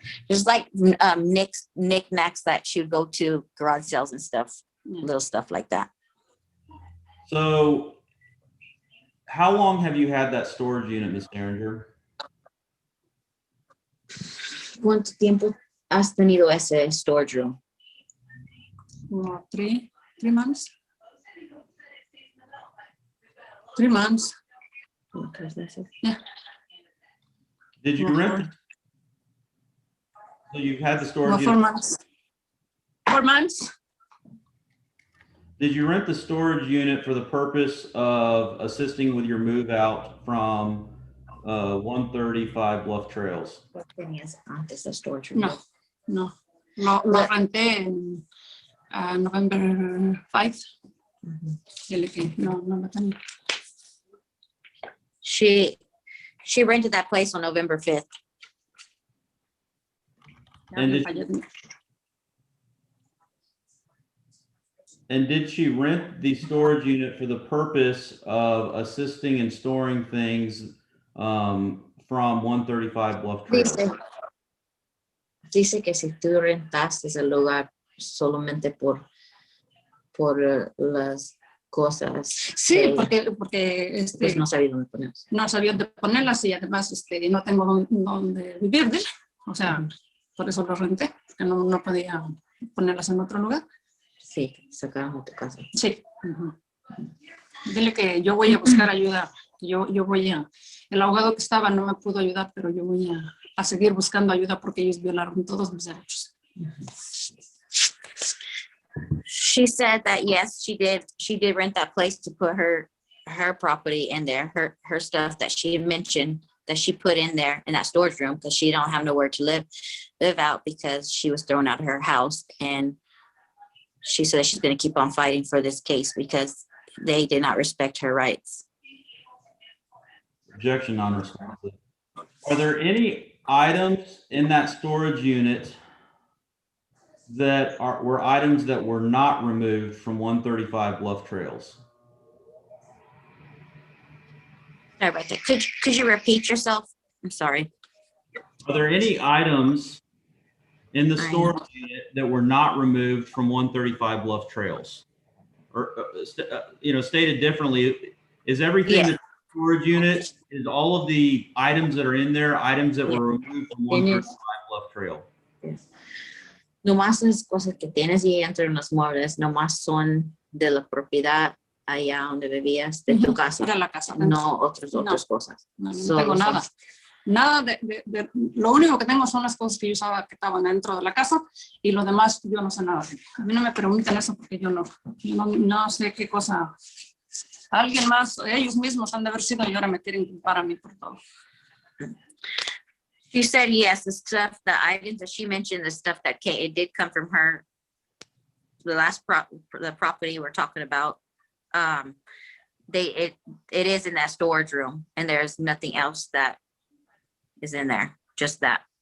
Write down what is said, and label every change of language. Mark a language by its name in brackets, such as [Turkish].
[English] Just like knickknacks that she would go to garage sales and stuff, Yeah. little stuff like that. So how long have you had that storage unit, Ms. Derringer? [Spanish] ¿Cuánto tiempo has tenido ese [English] storage room? [Spanish] Como [English] 3 months. 3 months. Yeah. Did you rent? So you've had the storage No, 4 unit. months. 4 months. Did you rent the storage unit for the purpose of assisting with your move out from 135 Bluff Trails? [Spanish] ¿Cuál tenías antes de [English] storage room? [Spanish] No. Lo renté en [English] November [Spanish] 5. No lo tenía. [English] She rented that place on November 5th. And did she rent the storage unit for the purpose of assisting in storing things from 135 Bluff Trails? [Spanish] Dice que si tú rentaste el lugar solamente por las cosas. Sí, que, porque pues no sabía dónde ponerlas. no sabía dónde ponerlas y además no tengo dónde vivir, ¿ves? O sea, por eso lo renté, porque no podía ponerlas en otro lugar. Sí, sacaron de tu casa. Sí. Dile que yo voy a buscar ayuda. Yo voy a... El abogado que estaba no me pudo ayudar, pero yo voy a seguir buscando ayuda porque ellos violaron todos mis derechos. [English] She said that yes, she did rent that place to put her property in there, her stuff that she had mentioned that she put in there in that storage room because she don't have nowhere to live out because she was thrown out of her house, and she said she's going to keep on fighting for this case because they did not respect her rights. Objection, non-responsive. Are there any items in that storage unit that were items that were not removed from 135 Bluff Trails? Sorry about that. Could you repeat yourself? I'm sorry. Are there any items in the storage unit that were not removed from 135 Bluff Trails? Or, stated differently, is everything that's in the storage unit, is all of the items that are in there items that were removed from 135 Bluff Trail? Yes. [Spanish] Nomás las cosas que tienes y entre los muebles, nomás son de la propiedad allá donde vivías, de tu casa. De la casa. No otras cosas. No tengo nada. Nada lo único que tengo son las cosas que yo usaba que estaban dentro de la casa y lo demás yo no sé nada. A mí no me preguntan eso porque yo no sé qué cosa. Alguien más, ellos mismos han de haber sido y ahora me quieren culpar a mí por todo. [English] She said yes, the items that she mentioned, the stuff that it did come from her, the property we're talking about. It is in that storage room and there's nothing else that is in there, just that.